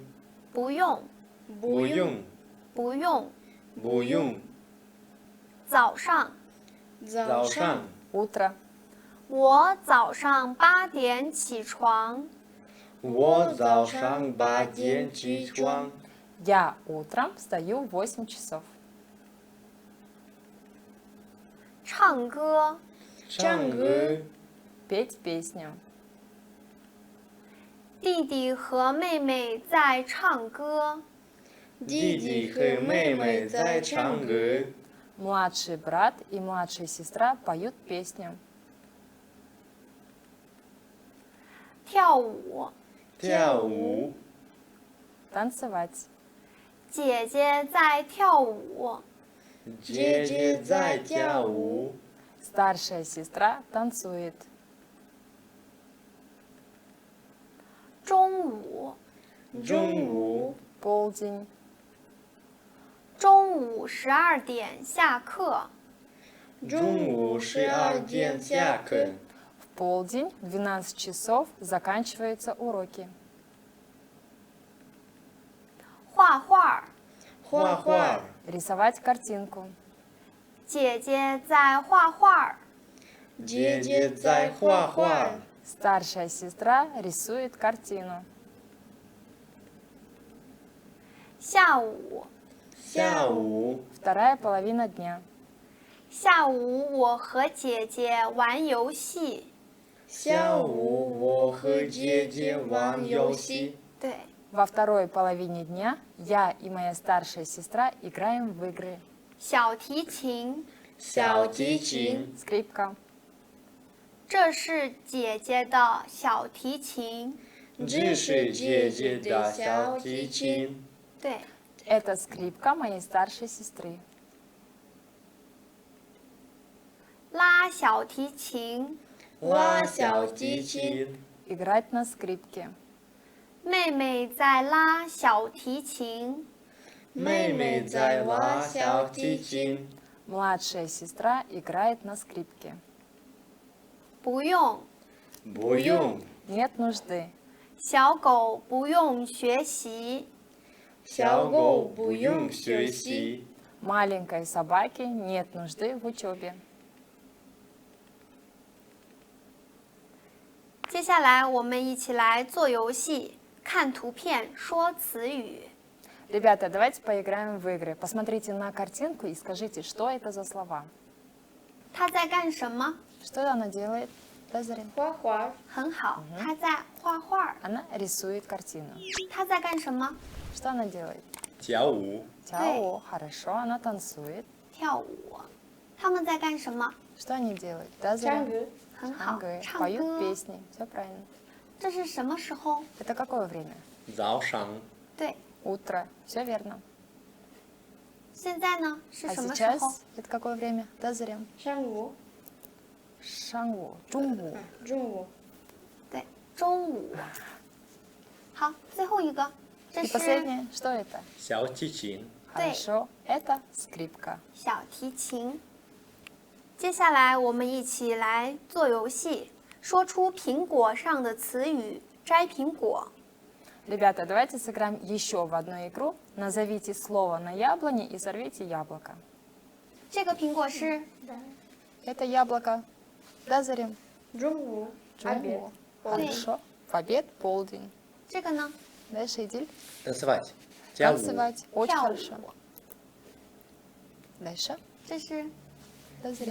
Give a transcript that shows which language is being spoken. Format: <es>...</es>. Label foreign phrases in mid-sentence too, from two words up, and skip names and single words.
<zh>不用，不用，不用。不用。早上，早上，</zh> <ru>Утро.</ru> <zh>我早上8点起床。我早上8点起床。</zh> <ru>Я утром встаю в 8 часов.</ru> <zh>唱歌，唱歌，</zh> <ru>Петь песню.</ru> <zh>弟弟和妹妹在唱歌。弟弟和妹妹在唱歌。</zh> <ru>Младший брат и младшая сестра поют песню.</ru> <zh>跳舞，跳舞，</zh> <ru>Танцевать.</ru> <zh>姐姐在跳舞。姐姐在跳舞。</zh> <ru>Старшая сестра танцует.</ru> <zh>中午，中午，</zh> <ru>Полдень.</ru> <zh>中午12点下课。中午12点下课。</zh> <ru>В полдень в 12 часов заканчиваются уроки.</ru> <zh>画画，画画，</zh> <ru>Рисовать картинку.</ru> <zh>姐姐在画画。姐姐在画画。</zh> <ru>Старшая сестра рисует картину.</ru> <zh>下午，下午，</zh> <ru>Вторая половина дня.</ru> <zh>下午我和姐姐玩游戏。下午我和姐姐玩游戏。对，</zh> <ru>Во второй половине дня я и моя старшая сестра играем в игры.</ru> <zh>小提琴，小提琴，</zh> <ru>Скрипка.</ru> <zh>这是姐姐的小提琴。这是姐姐的小提琴。对，</zh> <ru>Это скрипка моей старшей сестры.</ru> <zh>拉小提琴，拉小提琴，</zh> <ru>Играть на скрипке.</ru> <zh>妹妹在拉小提琴。妹妹在拉小提琴。</zh> <ru>Младшая сестра играет на скрипке.</ru> <zh>不用，不用，</zh> <ru>Нет нужды.</ru> <zh>小狗不用学习。小狗不用学习。</zh> <ru>Маленькой собаке нет нужды в учебе.</ru> <zh>接下来我们一起来做游戏，看图片说词语。</zh> <ru>Ребята, давайте поиграем в игры. Посмотрите на картинку и скажите, что это за слова.</ru> <zh>他在干什么？</zh> <ru>Что она делает? Тазарин.</ru> <zh>画画。很好，他在画画。</zh> <ru>Она рисует картину.</ru> <zh>他在干什么？</zh> <ru>Что она делает?</ru> <zh>跳舞。</zh> <ru>Тяо, хорошо, она танцует.</ru> <zh>跳舞。他们在干什么？</zh> <ru>Что они делают? Тазарин.</ru> <zh>很好， Ангы. 唱</zh> <ru>Поют</ru> <zh>歌。</zh> <ru>песни. Все правильно.</ru> <zh>这是什么时候？</zh> <ru>Это какое время?</ru> <zh>早上。对，</zh> <ru>Утро. Все верно.</ru> <zh>现在呢是</zh> <ru>А</ru> <zh>什么时候？</zh> <ru>сейчас это какое время? Тазарин.</ru> <zh>上午。上午。中午. 中午。对，中午。好，最后一个，这</zh> <ru>И</ru> <zh>是</zh> <ru>последнее, что это?</ru> <zh>小提琴。</zh> <ru>Хорошо, это скрипка.</ru> <zh>小提琴。接下来我们一起来做游戏，说出苹果上的词语，摘苹果。</zh> <ru>Ребята, давайте сыграем еще в одну игру. Назовите слово на яблоне и сорвите яблоко.</ru> <zh>这个苹果是</zh> <ru>Это яблоко. Тазарин.</ru> <zh>中午。</zh> <ru>Джунгу. Хорошо. В обед, полдень.</ru> <zh>这个呢？</zh> <ru>Дальше Идиль. Танцевать.</ru> <zh>跳舞。</zh> <ru>Танцевать. Очень</ru> <zh>跳</zh> <ru>хорошо.</ru> <zh>舞。</zh> <ru>Дальше.</ru> <zh>这是</zh> <ru>Тазарин.</ru>